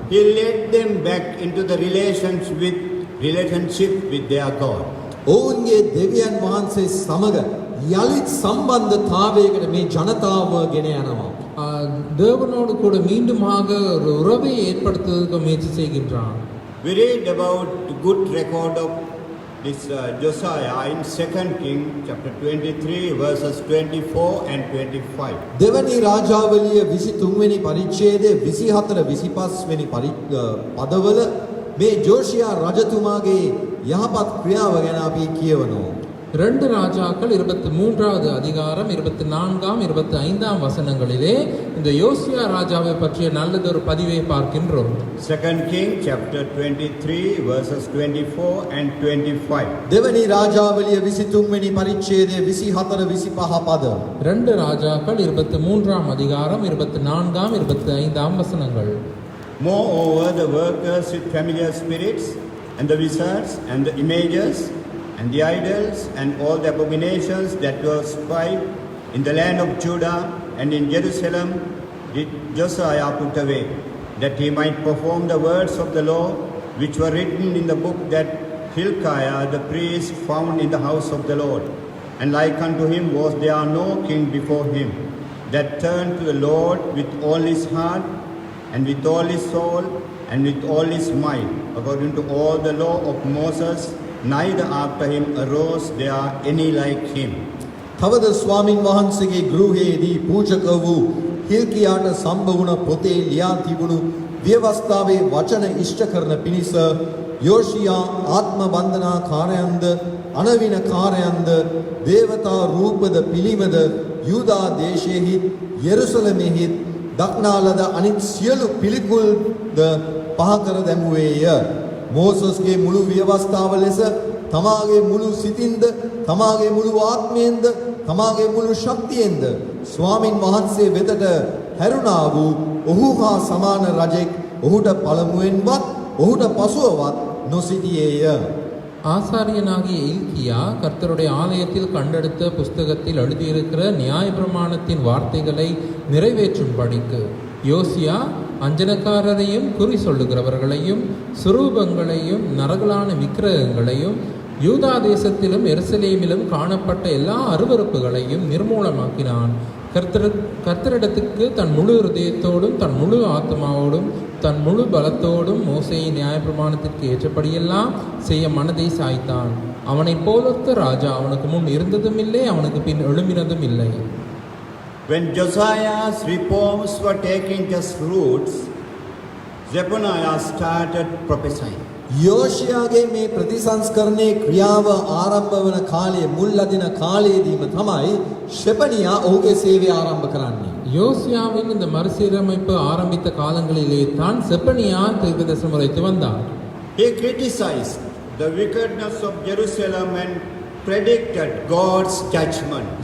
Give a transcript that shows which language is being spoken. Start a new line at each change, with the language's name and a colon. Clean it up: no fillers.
English: He led them back into the relationship with their God.
Sinhala: ඔවුන්ගේ දෙවියන් වහන්සේ සමග යලිත් සම්බන්ධතාවයකට මේ ජනතාව ගෙන යනවා.
Tamil: தேவனோடு கூட மீண்டுமாக ஒரு உறவை ஏற்படுத்துவதற்கு முயற்சி செய்கின்றான்.
English: We read about the good record of this Josiah in 2 King chapter 23 verses 24 and 25.
Sinhala: දෙවනි රාජාවලිය 23 වෙනි පරිච්ඡේදයේ 24 25 වෙනි පදවල මේ ජෝෂියා රජතුමාගේ යහපත් ක්‍රියාව ගැන අපි කියවනවා.
Tamil: 2 ராஜாக்கள் 23வது அதிகாரம் 24ஆம் 25ஆம் வசனங்களிலே இந்த யோசியா ராஜாவை பற்றிய நல்லதொரு பதிவை பார்க்கின்றோம்.
English: 2 King chapter 23 verses 24 and 25.
Sinhala: දෙවනි රාජාවලිය 23 වෙනි පරිච්ඡේදයේ 24 25 පද.
Tamil: 2 ராஜாக்கள் 23ஆம் அதிகாரம் 24ஆம் 25ஆம் வசனங்கள்.
English: Moreover, the workers with familiar spirits and the wizards and the images and the idols and all the abominations that were spied in the land of Judah and in Jerusalem did Josiah put away, that he might perform the words of the law which were written in the book that Hilkiah the priest found in the house of the Lord. And like unto him was there no king before him, that turned to the Lord with all his heart and with all his soul and with all his might, according to all the law of Moses, neither after him arose there any like him.
Sinhala: තවද ස්වාමින් වහන්සේගේ ගෘහයේදී පූජක වූ හිල්කියාට සම්බ වුණ පොතේ ලියා තිබුණු ව්‍යවස්ථාවේ වචන ඉෂ්ට කරන පිණිස යෝෂියා ආත්ම බන්ධනා කාර්යයන්ද අනවින කාර්යයන්ද දේවතා රූපද පිළිමද යූදා දේශයේහි යෙරුසලමෙහි දක්නාලද අනිත් සියලු පිළිකුල්ද පහ කර දැමුවේය. මෝසස්ගේ මුළු ව්‍යවස්ථාව ලෙස තමාගේ මුළු සිතින්ද තමාගේ මුළු ආත්මයෙන්ද තමාගේ මුළු ශක්තියෙන්ද ස්වාමින් වහන්සේ වෙතට හැරුණා වූ ඔහු හා සමාන රජෙක් ඔහුට පළමුවෙන්වත් ඔහුට පසුවවත් නොසිටියේය.
Tamil: ஆசாரியனாகிய இல்கியா கர்த்தருடைய ஆலயத்தில் கண்டெடுத்த புஸ்தகத்தில் எழுதியிருக்கிற நியாயப்பிரமாணத்தின் வார்த்தைகளை நிறைவேற்றும்படிக்கு யோசியா அஞ்சனக்காரரையும் குறி சொல்லுகிறவர்களையும் சுரூபங்களையும் நரகலான விக்கிரகங்களையும் யூதா தேசத்திலும் எருசலேமிலும் காணப்பட்ட எல்லா அருவருப்புகளையும் நிர்மூலமாக்கினான். கர்த்தரிடத்துக்கு தன் முழு இருதயத்தோடும் தன் முழு ஆத்மாவோடும் தன் முழு பலத்தோடும் மோசேயின் நியாயப்பிரமாணத்திற்கு ஏற்றபடியெல்லாம் செய்ய மனதை சாய்த்தான். அவனை போலொத்த ராஜா அவனுக்கு முன் இருந்ததும் இல்லை, அவனுக்கு பின் எழும்பினதும் இல்லை.
English: When Josiah's reforms were taking just roots, Zephaniah started prophesying.
Sinhala: යෝෂියාගේ මේ ප්‍රතිසංස්කරණයේ ක්‍රියාව ආරම්භ වන කාලයේ මුල් අදින කාලයේදීම තමයි ෂෙපනියා ඔහුගේ සේවය ආරම්භ කරන්නේ.
Tamil: யோசியாவின் இந்த மறுசீரமைப்பு ஆரம்பித்த காலங்களிலே தான் செப்பனியா தீர்க்கதரிசனம் உரைத்து வந்தார்.
English: He criticized the wickedness of Jerusalem and predicted God's judgment.